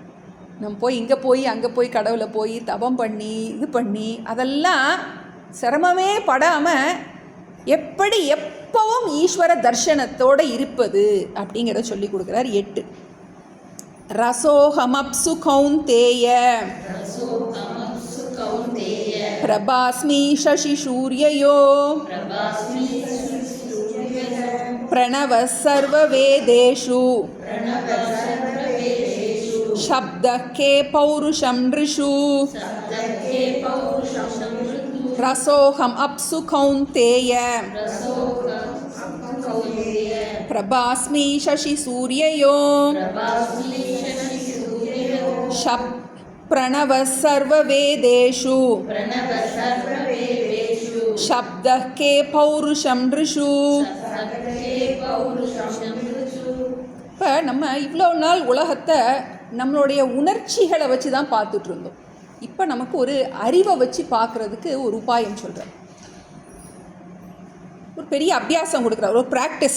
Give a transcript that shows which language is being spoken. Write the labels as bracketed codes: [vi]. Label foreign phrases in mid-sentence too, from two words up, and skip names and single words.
[ta] நம்ம இங்கே அங்கே போய் கடவுளை தபம் பண்ணி இது பண்ணி அதெல்லாம் சிரமமே படாமல் எப்படி எப்பவும் ஈஸ்வர தர்ஷனத்தோடு இருப்பது அப்படிங்கிறத சொல்லி கொடுக்குறார். [sa] 8 रसोहमप्सु कौन्तेय प्रभास्मि शशि सूर्ययो प्रणव सर्व वेदेषु शब्दः के पौरुषं नृषु रसोऽहम् अप्सु कौन्तेय प्रभास्मि शशि सूर्ययो प्रणवः सर्ववेदेषु शब्दः के पौरुषं नृषु. [ta] இப்போ நம்ம இவ்வளோ நாள் உலகத்தை நம்மளுடைய உணர்ச்சிகளை வச்சு தான் பார்த்துட்டு இருந்தோம். இப்போ நமக்கு ஒரு அறிவை வச்சு பார்க்குறதுக்கு ஒரு உபாயம் சொல்கிறார். ஒரு பெரிய அபியாசம் கொடுக்குறார், ஒரு ப்ராக்டிஸ்.